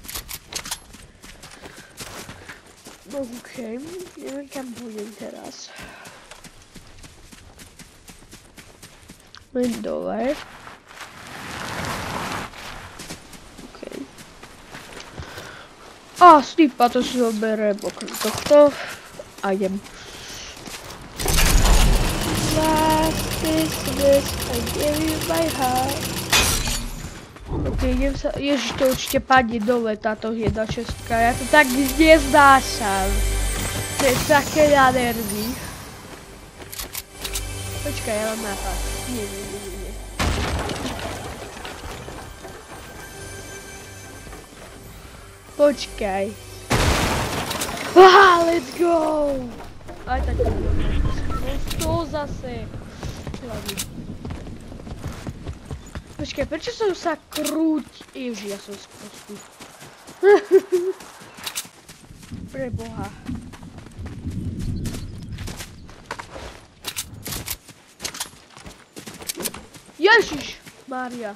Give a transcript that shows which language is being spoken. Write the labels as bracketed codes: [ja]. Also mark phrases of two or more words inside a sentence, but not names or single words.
[sk] No ok, neviem kam budem teraz. Len dole. A snipa, to si zoberiem okrem tohto a idem. [en] Last is this, I give you my heart. [sk] Ok, idem sa, ježiš, to určite padne dole táto 1.6, ja to tak neznášam. To je také na nervy. Počkaj, ja mám nápad. Nie. Počkaj. [en] Let's go! [sk] Aj tak to bude. No to zase. Počkaj, prečo som sa krúti? Ježi, ja som sprostý. Preboha. Ježiš Mária.